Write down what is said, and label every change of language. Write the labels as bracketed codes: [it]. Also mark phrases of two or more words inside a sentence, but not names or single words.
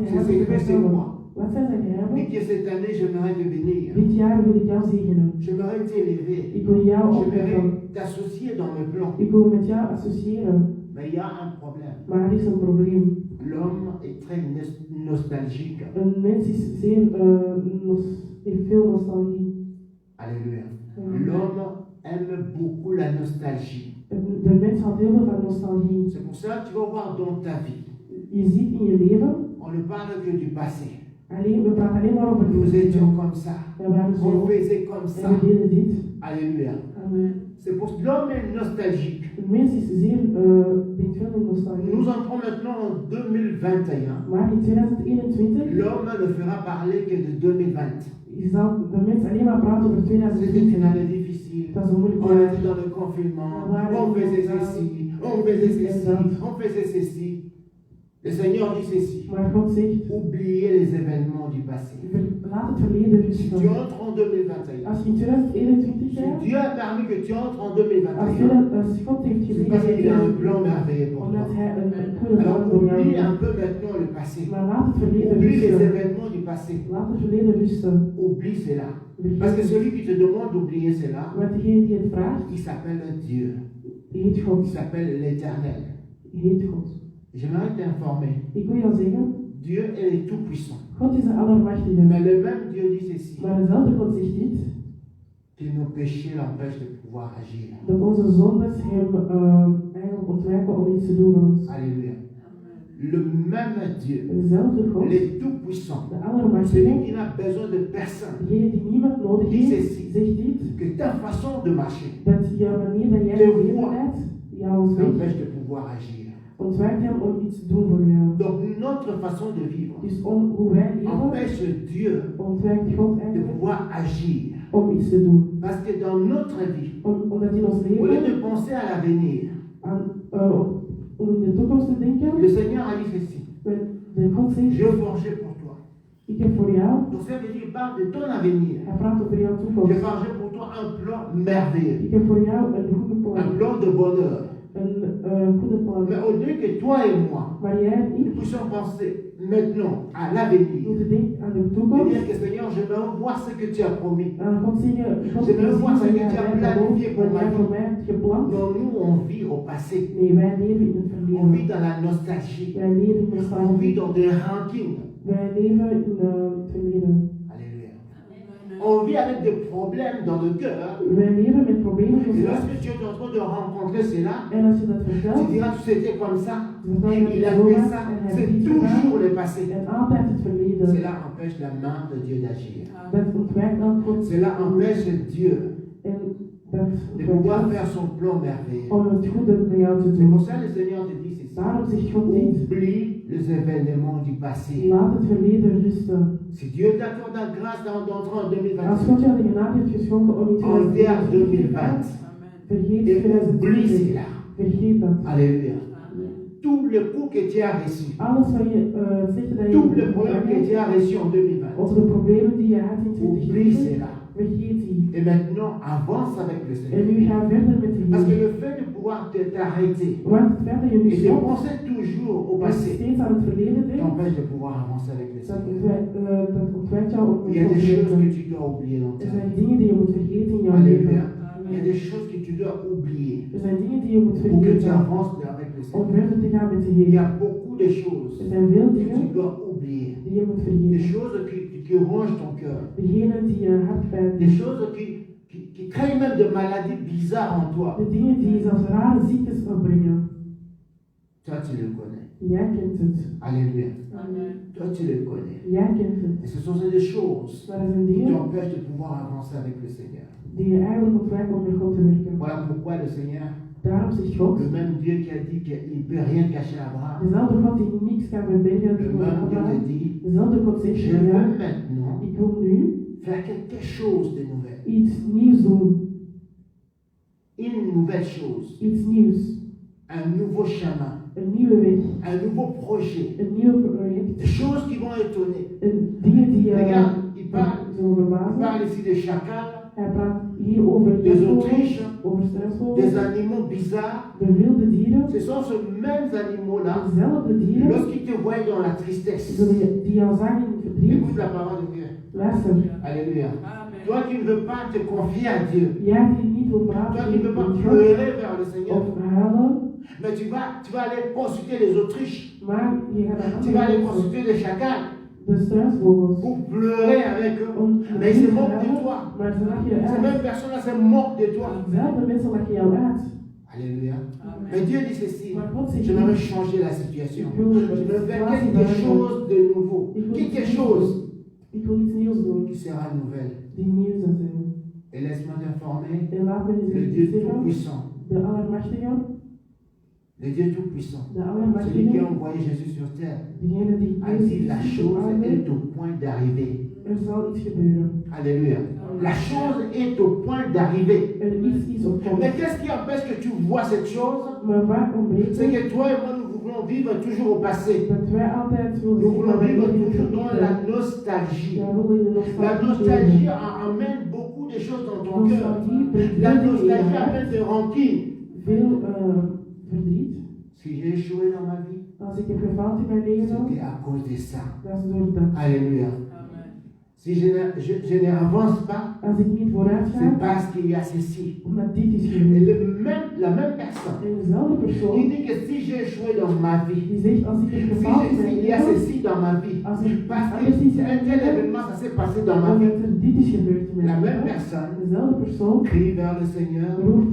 [fr] Ses [nl] geheimen te [fr] secrets, c'est [nl] vertellen. [fr] quoi? [nl] Wat zijn zijn [fr] Dit [nl] geheimen? [fr] que cette année, j'aimerais te bénir. [nl] Dit jaar wil ik jou zegenen. [fr] J'aimerais t'élever. [nl] Ik wil jou opheffen. [fr] J'aimerais t'associer dans mes plans. [nl] Ik wil met jou associëren. [fr] Mais il y a un problème. [nl] Maar er is een probleem. [fr] L'homme est très nostalgique. [nl] Een mens is zeer, heeft veel nostalgie. [fr] Alléluia. L'homme aime beaucoup la nostalgie. [nl] De mens houdt heel veel van nostalgie. [fr] C'est pour ça que tu vas voir dans ta vie, [nl] Je ziet in je leven, [fr] on ne parle que du passé. [nl] we praten alleen maar over [fr] Nous [nl] het [fr] étions [nl] verleden. [fr] comme ça. [nl] We waren [fr] On [nl] zo [fr] faisait comme ça. [nl] en we deden dit. [fr] Alléluia. Amen. C'est pour ça que l'homme est nostalgique. [nl] Een mens is zeer, denkt veel in nostalgie. [fr] Nous entrons maintenant en 2021. [nl] Maar in 2021 [fr] L'homme ne fera parler que de 2020. [nl] zal de mens alleen maar praten over [fr] C'était une [nl] 2020. [fr] année difficile. [nl] Dat is een moeilijk [fr] On [nl] jaar. [fr] était dans le confinement. On faisait ceci. On faisait ceci. On faisait ceci. Le Seigneur dit ceci. [nl] Maar God zegt, [fr] Oubliez les événements du passé. [nl] laat het verleden [fr] Si tu [nl] rusten. [fr] entres en 2021, [nl] Als je in 2021 [fr] si [nl] bent, [fr] Dieu a permis que tu entres en [nl] als [fr] 2021, [nl] God heeft [fr] c'est parce qu'il a un [nl] gezegd, [fr] plan merveilleux pour toi. [nl] omdat hij een goede [fr] Alors [nl] plan voor jou [fr] oublie un [nl] heeft. [fr] peu maintenant le passé. [nl] Maar laat het verleden [fr] Oublie les [nl] rusten. [fr] événements du passé. [nl] Laat het verleden rusten. [fr] Oublie cela. Parce que celui qui te demande d'oublier cela, [nl] Want degene die het vraagt, [fr] il s'appelle Dieu. [nl] die heet [fr] Il [nl] God. [fr] s'appelle l'Éternel. [nl] Die heet God. [fr] J'aimerais t'informer. [nl] Ik wil jou zeggen, [fr] Dieu est tout-puissant. [nl] God is de Allermachtige. [fr] Mais le même Dieu dit ceci, [nl] Maar dezelfde God zegt dit, [fr] que nos péchés l'empêchent de pouvoir agir. [nl] dat onze zondes hem eigenlijk ontwijken om iets te doen voor ons. [fr] Alléluia. Le même Dieu, [nl] Dezelfde God, [fr] le tout-puissant, [nl] de [fr] celui [nl] Allermachtige, [fr] qui n'a besoin de personne, [nl] degene die niemand nodig [fr] Dit [nl] heeft, [fr] ceci. [nl] zegt dit, [fr] que ta façon de marcher [nl] dat jouw manier dat jij [fr] Te [nl] leven [fr] voir. [nl] leidt, jouw weg, [fr] t'empêche de pouvoir agir. [nl] ontwijkt hem om iets te doen voor jou. [fr] Donc notre façon de vivre [nl] Dus hoe wij leven, [fr] empêche Dieu [nl] ontwijkt God [fr] de [nl] eigenlijk [fr] pouvoir agir. [nl] om iets te doen. [fr] Parce que dans notre vie, [nl] Omdat in ons [fr] au lieu [nl] leven, [fr] de penser à l'avenir, [nl] om in de toekomst te denken, [fr] le Seigneur a dit ceci, [nl] de God zegt, [fr] j'ai forgé pour toi. [nl] ik heb voor jou, [fr] Donc ça veut dire, il parle de ton avenir. [nl] hij praat over jouw [fr] J'ai [nl] toekomst. [fr] forgé pour toi un plan merveilleux, [nl] Ik heb voor jou een goede [fr] un [nl] plan, [fr] plan de bonheur. [nl] een goede plan. [fr] Mais au lieu que toi et moi, [nl] Maar jij en [fr] nous [nl] ik [fr] puissions penser maintenant à l'avenir, [nl] moeten denken aan de [fr] et [nl] toekomst. [fr] dire que Seigneur, je veux voir ce que tu as promis. [nl] God zeggen, God Je wil wil [fr] voir [nl] zien [fr] ce [nl] wat [fr] que tu as [nl] jij [fr] planifié pour [nl] wat [fr] ma [nl] jij [fr] vie. [nl] voor mij hebt gepland. [fr] Non, nous, on vit au passé. [nl] Nee, wij leven in het [fr] On vit [nl] verleden. [fr] dans la nostalgie. [nl] Wij leven in [fr] On vit [nl] nostalgie. [fr] dans des rankings. [nl] Wij leven in het verleden. [fr] Alléluia. On vit avec des problèmes dans le cœur. [nl] Wij leven met problemen [fr] Et [nl] zoals [fr] lorsque tu es en train de rencontrer cela, [nl] en als je dat [fr] tu [nl] vertelt, [fr] diras, tu c'était comme ça. [nl] dan [fr] Et [nl] vertel [fr] il [nl] je [fr] a [nl] dat je [fr] fait [nl] zo [fr] ça. [nl] was en hij [fr] C'est [nl] heeft dit gedaan. [fr] toujours le passé. [nl] En altijd het verleden. [fr] Cela empêche la main de Dieu d'agir. [nl] Dat ontwijkt dan God. [fr] Cela empêche Dieu [nl] En dat [fr] de pouvoir faire son plan merveilleux. [nl] om het goede bij jou te [fr] C'est [nl] doen. [fr] pour ça que le Seigneur te dit ceci. [nl] Daarom zegt God dit. [fr] Oublie les événements du passé. [nl] Laat het verleden rusten. [fr] Si Dieu t'accorde la grâce d'entrer en [nl] Als [fr] 2020, [nl] God jou de genade heeft geschonken om in [fr] enterre 2020 [nl] 2020 vergeet [fr] et oublie 2020. cela. [nl] Vergeet dat. [fr] Alléluia. Tout le coup que tu as reçu, [nl] Alles wat je zegt dat [fr] tout le [nl] je [fr] problème que tu as reçu en 2020, [nl] of de problemen die je had in [fr] oublie [nl] 2020, [fr] cela. [nl] vergeet die. [fr] Et maintenant, avance avec le [nl] En [fr] Seigneur. [nl] nu ga verder met de [fr] Parce que [nl] Heer. [fr] le fait de pouvoir t'arrêter [nl] Want het feit dat je nu [fr] et de [nl] stopt, [fr] penser toujours au [nl] dat je [fr] passé [nl] steeds aan het verleden denkt, [fr] t'empêche de pouvoir avancer avec le [nl] dat [fr] Seigneur. [nl] ontwijkt jou om [fr] Il y [nl] met [fr] a des [nl] God te [fr] choses que [nl] werken. [fr] tu dois oublier dans [nl] Er [fr] ta [nl] zijn [fr] vie. [nl] dingen die je moet vergeten in jouw [fr] Alléluia. [nl] leven. [fr] Il y a des choses que tu dois oublier [nl] Er zijn dingen die je moet [fr] pour que tu [nl] vergeten [fr] avances avec le [nl] om [fr] Seigneur. [nl] verder te gaan met de [fr] Il y [nl] Heer. [fr] a beaucoup de choses [nl] Er zijn veel [fr] que tu [nl] dingen [fr] dois oublier. [nl] die je moet [fr] Des [nl] vergeten. [fr] choses qui rongent ton cœur. [nl] Degene die je hart pijn [fr] Des [nl] doen. [fr] choses qui créent même des maladies bizarres en toi. [nl] De dingen die zelfs rare ziektes opbrengen. [fr] Toi, tu le connais. [nl] Jij kent het. [fr] Alléluia. Amen. Toi, tu le connais. [nl] Jij kent het. [fr] Et ce sont des choses [nl] Maar er zijn [fr] qui [nl] dingen [fr] t'empêchent de pouvoir avancer avec le Seigneur. [nl] die je eigenlijk ontwijken om met God te werken. [fr] Voilà pourquoi le Seigneur, [nl] Daarom zegt God, [fr] le même Dieu qui a dit qu'il ne peut rien cacher à Abraham, [nl] dezelfde God die niks kan verbergen [fr] le [nl] voor [fr] même Dieu [nl] Abraham, [fr] te dit, [nl] dezelfde God zegt [fr] je [nl] tegen [fr] veux [nl] jou, [fr] maintenant [nl] ik wil nu [fr] faire quelque chose de nouvel. [nl] iets nieuws doen. [fr] Une nouvelle chose, [nl] Iets nieuws. [fr] un nouveau chemin, [nl] Een nieuwe weg. [fr] un nouveau projet. [nl] Een nieuw project. [fr] Des choses qui vont étonner. [nl] En dingen die [fr] Regarde, il parle, [nl] zullen [fr] il [nl] verbazen. [fr] parle ici des chacals, [nl] Hij praat hier over [fr] des [nl] jachtvogels, [fr] autriches, [nl] over [fr] des [nl] struisvogels, [fr] animaux bizarres. [nl] de wilde dieren. [fr] Ce sont ces mêmes animaux-là, [nl] Dezelfde dieren [fr] lorsqu'ils te voient dans la tristesse. [nl] die jou zagen in het verdriet. [fr] Écoute la parole de Dieu. [nl] Luister, [fr] Alléluia. Amen. Toi qui ne veux pas te confier à Dieu, [nl] jij die niet wil [fr] toi [nl] praten [fr] qui ne veux [nl] met [fr] pas [nl] God [fr] pleurer vers le Seigneur, [nl] of huilen, [fr] mais tu vas aller consulter les autriches, [nl] maar je gaat [fr] tu vas aller [nl] naar andere [fr] consulter les chacals [nl] de struisvogels. [fr] pour pleurer avec eux. [nl] Om [fr] Mais ils se moquent de [nl] huilen, [fr] toi. [nl] maar ze lachen je [fr] Ces [nl] uit. [fr] mêmes personnes-là se moquent de toi. [nl] Dezelfde mensen lachen jou uit. [fr] Alléluia. Amen. Mais Dieu dit ceci, [nl] Maar God zegt [fr] j'aimerais [nl] niet, [fr] changer la situation. [nl] ik wil [fr] Je veux faire [nl] situatie [fr] quelque [nl] veranderen. [fr] chose de nouveau. [nl] Ik wil [fr] Quelque [nl] iets [fr] chose [nl] nieuws doen. Ik wil iets nieuws doen, [fr] qui sera nouvelle. [nl] die nieuw zou zijn. [fr] Et laisse-moi t'informer, [nl] En laat me [fr] le [nl] eens [fr] Dieu [nl] zeggen, [fr] Tout-Puissant, [nl] de Allemachtige, [fr] le Dieu Tout-Puissant, [nl] de [fr] celui qui a [nl] Allemachtige, [fr] envoyé Jésus sur terre, [nl] degene die [fr] a dit la [nl] Jezus [fr] chose [nl] aarde, [fr] est au point d'arriver. [nl] er zal iets gebeuren. [fr] Alléluia. La chose est au point d'arriver. [nl] Er is iets op komst. [fr] Mais qu'est-ce qui empêche que tu vois cette chose? [nl] Maar waar ontbreekt [fr] C'est [nl] het? [fr] que toi et moi, nous voulons vivre toujours au passé. [nl] Dat wij altijd willen [fr] Nous [nl] zien [fr] voulons [nl] wat wij [fr] vivre [nl] in het [fr] toujours dans la [nl] verleden. [fr] nostalgie. [nl] Wij willen in de [fr] La [nl] nostalgie [fr] nostalgie [nl] leven. [fr] amène beaucoup de choses dans ton cœur. [nl] Nostalgie brengt [fr] La [nl] veel dingen in je [fr] nostalgie [nl] hart. [fr] amène de rancune. [nl] Veel verdriet. [fr] Si j'ai échoué dans ma vie, [nl] Als ik heb gefaald in mijn leven, [fr] c'était à cause de ça. [nl] dat is door dat. [fr] Alléluia. Amen. Si je n'avance pas, [nl] Als ik niet vooruit [fr] c'est [nl] ga, [fr] parce qu'il y a ceci. [nl] omdat dit is [fr] Et [nl] gebeurd. [fr] la même personne [nl] En dezelfde [fr] qui [nl] persoon [fr] dit que si j'ai échoué dans ma vie, [nl] die zegt, als ik heb gefaald in mijn [fr] s'il y a [nl] leven, [fr] ceci dans ma vie, [nl] als er [fr] parce [nl] anders [fr] que [nl] iets in [fr] un [nl] mijn [fr] tel [nl] leven, [fr] événement, ça s'est passé dans ma vie, [nl] omdat er dit is gebeurd in [fr] la [nl] mijn [fr] même [nl] leven, [fr] personne [nl] dezelfde persoon [fr] crie vers le Seigneur, [nl] roept